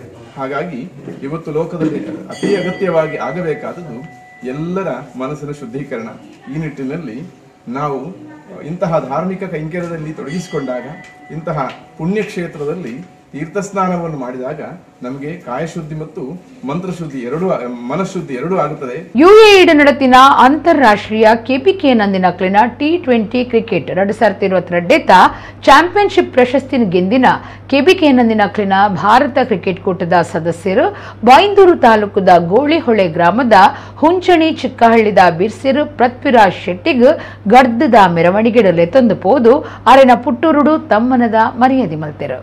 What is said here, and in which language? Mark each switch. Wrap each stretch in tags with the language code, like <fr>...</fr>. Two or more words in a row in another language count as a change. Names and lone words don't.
<kn>ಹಾಗಾಗಿ ಇವತ್ತು ಲೋಕದಲ್ಲಿ ಅತಿ ಅಗತ್ಯವಾಗಿ ಆಗಬೇಕಾದದ್ದು ಎಲ್ಲರ ಮನಸ್ಸಿನ ಶುದ್ಧೀಕರಣ. ಈ ನಿಟ್ಟಿನಲ್ಲಿ ನಾವು ಇಂತಹ ಧಾರ್ಮಿಕ ಕೈಂಕರ್ಯದಲ್ಲಿ ತೊಡಗಿಸಿಕೊಂಡಾಗ, ಇಂತಹ ಪುಣ್ಯಕ್ಷೇತ್ರದಲ್ಲಿ ತೀರ್ಥಸ್ನಾನವನ್ನು ಮಾಡಿದಾಗ ನಮಗೆ ಕಾಯಶುದ್ಧಿ ಮತ್ತು ಮಂತ್ರಶುದ್ಧಿ ಮನಃಶುದ್ಧಿ ಎರಡೂ ಆಗುತ್ತದೆ.</kn> <tcy>ಯುಎಇ ನಡತಿನ ಅಂತಾರಾಷ್ಟ್ರೀಯ ಕೆಪಿಕೆ ನಂದಿನ ಕ್ಲಿನ T20 ಕ್ರಿಕೆಟ್ 2022 ಚಾಂಪಿಯನ್ಶಿಪ್ ಪ್ರಶಸ್ತಿ ಗೆಂದಿನ ಕೆಪಿಕೆ ನಂದಿನ ಕ್ಲಿನ ಭಾರತ ಕ್ರಿಕೆಟ್ ಕೂಟದ ಸದಸ್ಯರು ಬೈಂದೂರು ತಾಲೂಕದ ಗೋಳಿಹೊಳೆ ಗ್ರಾಮದ ಹುಂಚಣಿ ಚಿಕ್ಕಹಳ್ಳಿದ ಬಿರ್ಸಿರು ಪೃಥ್ವಿರಾಜ್ ಶೆಟ್ಟಿಗ್ ಗರ್ದದ ಮೆರವಣಿಗೆಡಲೆ ತಂದು ಪೋದು ಅರೆನ ಪುಟ್ಟೂರುಡು ತಮ್ಮನದ ಮರ್ಯಾದೆ ಮಲ್ತೆರು.</tcy>